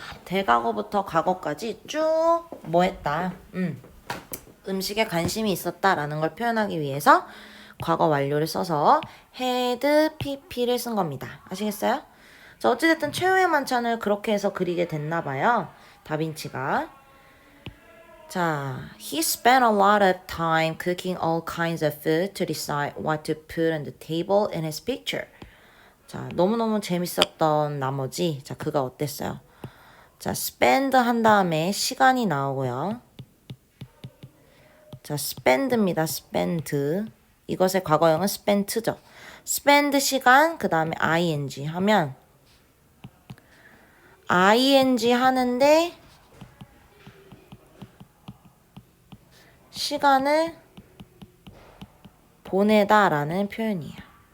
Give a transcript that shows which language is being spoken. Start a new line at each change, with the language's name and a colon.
Korean: 대과거부터 과거까지 쭉 뭐 했다? 음식에 관심이 있었다라는 걸 표현하기 위해서 과거 완료를 써서 had pp를 쓴 겁니다. 아시겠어요? 자, 어찌됐든 최후의 만찬을 그렇게 해서 그리게 됐나 봐요. 다빈치가.
English: 자, he spent a lot of time cooking all kinds of food to decide what to put on the table in his picture.
Korean: 자, 너무너무 재밌었던 나머지, 자, 그가 어땠어요? 자, spend 한 다음에 시간이 나오고요. 자, spend입니다. spend. 이것의 과거형은 spent죠. spend 시간, 그 다음에 ing 하면 ing 하는데 시간을 보내다라는 표현이에요.